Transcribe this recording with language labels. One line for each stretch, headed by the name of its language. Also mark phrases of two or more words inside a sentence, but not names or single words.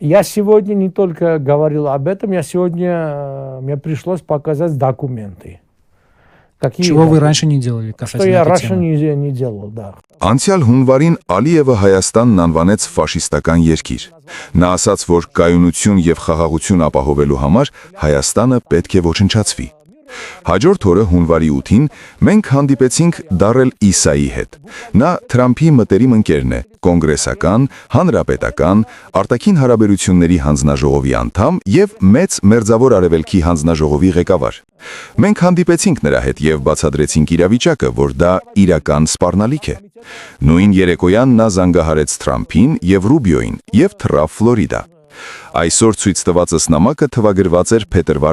Russian: Я сегодня не только говорил об этом, мне пришлось показать документы. Чего вы раньше не делали касательно Что я этой раньше темы? не делал, да.
Armenian: Անցյալ հունվարին Ալիևը Հայաստանն անվանեց ֆաշիստական երկիր։ Նա ասաց, որ կայունություն եւ խաղաղություն ապահովելու համար Հայաստանը պետք է ոչնչացվի։ Հաջորդ օրը հունվարի 8-ին մենք հանդիպեցինք Դարել Իսայի հետ։ Նա Թրամփի մտերիմ ընկերն է, կոնգրեսական, հանրապետական, արտաքին հարաբերությունների հանձնաժողովի անդամ եւ մեծ մերձավոր արևելքի հանձնաժողովի ղեկավար։ Մենք հանդիպեցինք նրա հետ եւ բացատրեցինք իրավիճակը, որ դա իրական սպառնալիք է։ Նույն երեկոյան նա զանգահարեց Թրամփին եւ Ռուբիոին եւ թռավ Ֆլորիդա։ Այսօր ցույց տվածս նամակը թվագրված էր փետրվար